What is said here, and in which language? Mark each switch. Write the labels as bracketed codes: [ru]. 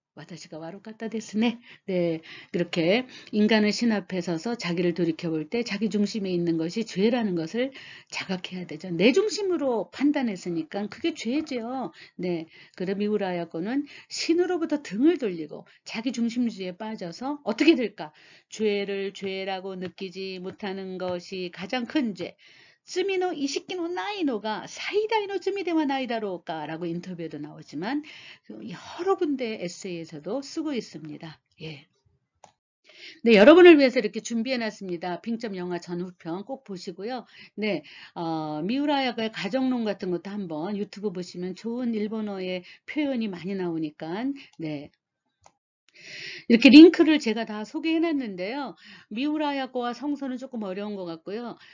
[ja] 와다시가 와로카타 데스네. [ko] 네, 그렇게 인간은 신 앞에 서서 자기를 돌이켜볼 때 자기 중심에 있는 것이 죄라는 것을 자각해야 되죠. 내 중심으로 판단했으니까 그게 죄죠. 네, 그럼 미우라야코는 신으로부터 등을 돌리고 자기 중심주의에 빠져서 어떻게 될까? 죄를 죄라고 느끼지 못하는 것이 가장 큰 죄. [ja] 罪の意識のないのが 最大の 罪ではないだろうか [ko] 라고 인터뷰에도 나오지만 여러 군데 에세이에서도 쓰고 있습니다. 예. 네, 여러분을 위해서 이렇게 준비해놨습니다. 빙점 영화 전후편 꼭 보시고요. 네, 미우라야의 가정론 같은 것도 한번 유튜브 보시면 좋은 일본어의 표현이 많이 나오니까 네. 이렇게 링크를 제가 다 소개해 놨는데요. 미우라야코와 성서는 조금 어려운 것 같고요.